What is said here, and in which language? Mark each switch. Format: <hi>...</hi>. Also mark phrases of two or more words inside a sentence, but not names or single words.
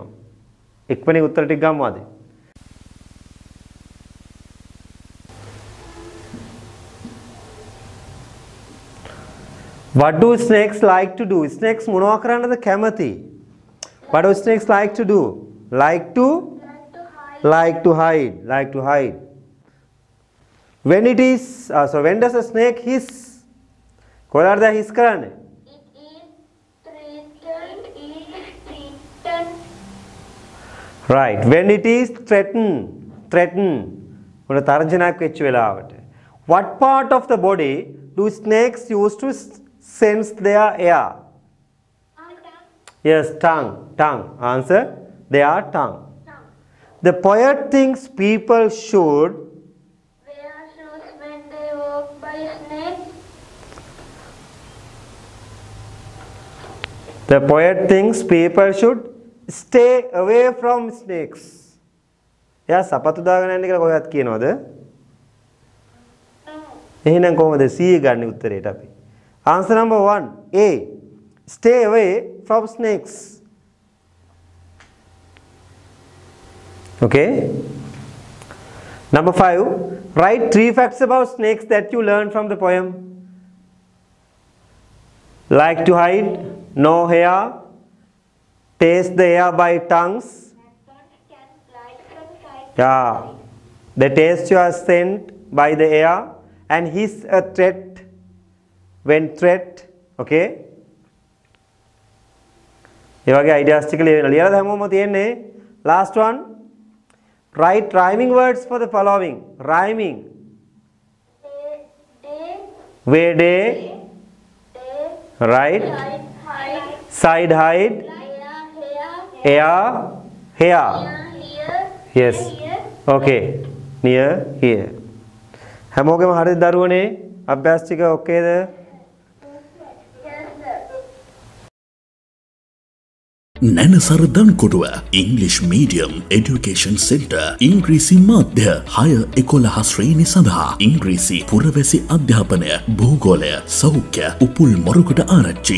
<si>එක්වෙනි උත්තර ටික ගමු අද.</si> <en>What do snakes like to do?</en> <si>Snakes මොනවා කරන්නද කැමති?</si> <en>What do snakes like to do? Like to hide. When it is when does a snake hiss?</en> <si>කොහොමද hiss කරන්නේ?</si> <en>Right. When it is threaten.</en> <si>මොන තර්ජනයක් වෙච්ච වෙලාවට.</si> <en>What part of the body do snakes use to sense their air? Yes, tongue. Answer. Their tongue. The poet thinks people should wear shoes when they walk by snakes. The poet thinks people should stay away from snakes.</en> <si>එයා සපත්තු දාගෙන යන්න කියලා කොහෙවත් කියනවද? එහෙනම් කොහොමද C ගන්න උත්තරේට අපි?</si> <en>Answer number 1 A. Stay away from snakes. Okay. Number 5. Write 3 facts about snakes that you learned from the poem. Like to hide, no hair, taste the air by tongues. Yeah. They taste your scent by the air and hiss a threat when threat.</en> <si>Okay. ඒ වගේ ideas ටික ලියලා දැම්මම තියෙන්නේ.</si> <en>Last one. Write rhyming words for the following. Rhyming. Day. Right. Side height. Air. Here. Yes. Okay. Near here.</en> <si>හැමෝගෙම හරිද දරුවනේ? අභ්‍යාස ටික ඔකේද? නැනසර දන්කොටුව ඉංග්ලිෂ් මීඩියම් එඩියුකේෂන් සෙන්ටර් ඉංග්‍රීසි මාධ්‍ය 6-11 ශ්‍රේණි සඳහා ඉංග්‍රීසි පුරවැසි අධ්‍යාපනය භූගෝලය සෞඛ්‍ය උපුල් මොරොකට ආරච්චි</si>